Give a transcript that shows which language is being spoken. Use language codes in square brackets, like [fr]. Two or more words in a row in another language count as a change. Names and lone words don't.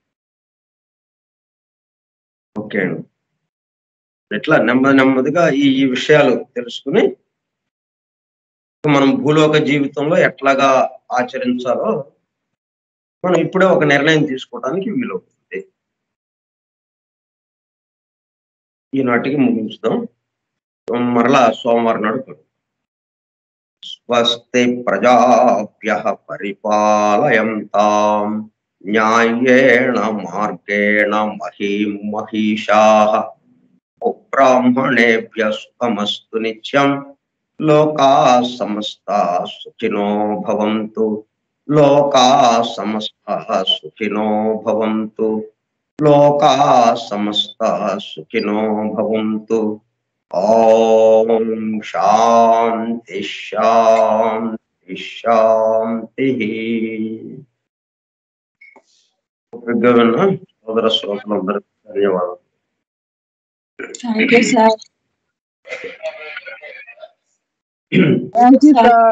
[te] ఓకే అండి, ఇట్లా నెమ్మదిగా ఈ విషయాలు తెలుసుకుని మనం భూలోక జీవితంలో ఎట్లాగా ఆచరించాలో మనం ఇప్పుడే ఒక నిర్ణయం తీసుకోవడానికి వీలవుతుంది. ఈనాటికి ముగించుదాం, మరలా సోమవారం నాడు. [sa] స్వస్తి ప్రజాభ్యః పరిపాలయంతాం న్యాయేణ మార్గేణ మహీం మహిషాః బ్రాహ్మణేభ్యః శుభమస్తు నిత్యం. లోకాః సమస్తాః సుఖినో భవంతు. లోకాః సమస్తాః సుఖినో భవంతు. లోకాః సమస్తాః సుఖినో భవంతు. ఓం శాంతి శాంతి శాంతి. [te] సోదర శ్రోతలందరికీ ధన్యవాదాలు. [en] Thank you sir. Thank you sir.